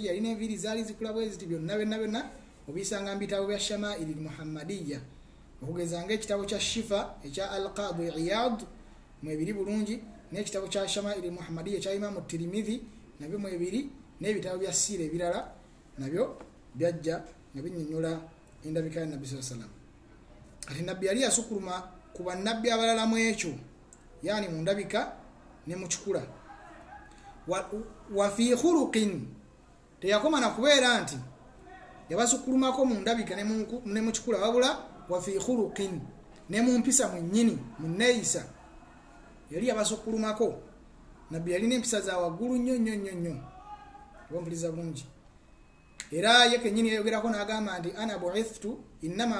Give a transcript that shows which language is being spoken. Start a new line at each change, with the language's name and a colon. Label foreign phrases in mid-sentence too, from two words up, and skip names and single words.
Ganda: yalina enviiri zaali zikula bwe ziti byonna obisanga mu bitabo bya Shama'il Muhammadiyya okugeza ng'ekitabo kya Shifa ekya Al-Qadi Iyad mwebiri bulungi n'ekitabo kya Shama'il Muhammadiyya ekya Imam Tirmidhi nabyo mwebiri n'ebitabo bya siira ebirala nabyo byajja nga binnyonnyola endabika ya nabbi
Arabic: صلى الله عليه وسلم
Ganda: kati nabbi yali yasukuluma ku bannabbi abalala mu ekyo yani mu ndabika ne mu kikula
Arabic: وفي خلق
Ganda: teyakoma na kubeera nti yabasukulumako mu ndabika ne mu kikula wabula
Arabic: وفي خلق
Ganda: ne mu mpisa mwennyini mu neeyisa yali yabasukulumako nabbi yalina empisa za waggulu nnyo obumpuliriza bulungi era ye kennyini yayogerako n'agamba nti innama